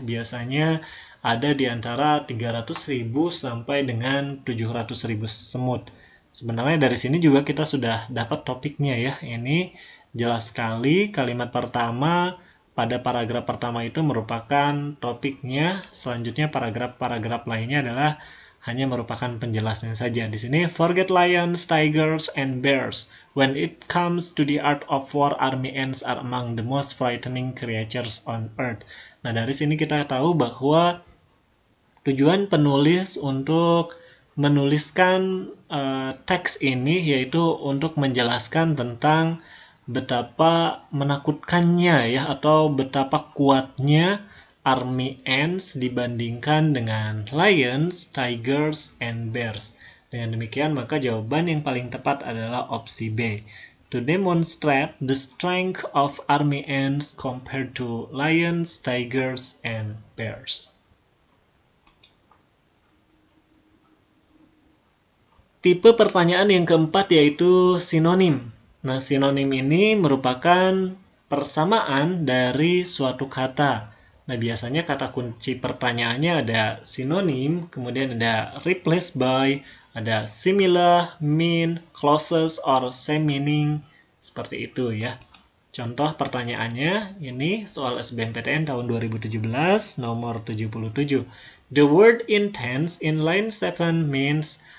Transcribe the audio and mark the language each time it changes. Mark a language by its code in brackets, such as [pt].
[id] Biasanya ada di antara 300.000 sampai dengan 700.000 semut. Sebenarnya dari sini juga kita sudah dapat topiknya ya. Ini jelas sekali kalimat pertama pada paragraf pertama itu merupakan topiknya. Selanjutnya paragraf-paragraf lainnya adalah hanya merupakan penjelasan saja. Di sini, [en] forget lions, tigers, and bears. When it comes to the art of war, army ants are among the most frightening creatures on earth. [id] Nah, dari sini kita tahu bahwa tujuan penulis untuk menuliskan teks ini yaitu untuk menjelaskan tentang betapa menakutkannya ya atau betapa kuatnya army ants dibandingkan dengan [en] lions, tigers, and bears. [id] Dengan demikian maka jawaban yang paling tepat adalah opsi B. [en] To demonstrate the strength of army ants compared to lions, tigers, and bears. [id] Tipe pertanyaan yang keempat yaitu sinonim. Nah, sinonim ini merupakan persamaan dari suatu kata. Nah, biasanya kata kunci pertanyaannya ada sinonim, kemudian ada replace by, ada similar, mean, closest, or same meaning. Seperti itu ya. Contoh pertanyaannya, ini soal SBMPTN tahun 2017, nomor 77. [en] The word intense in line 7 means.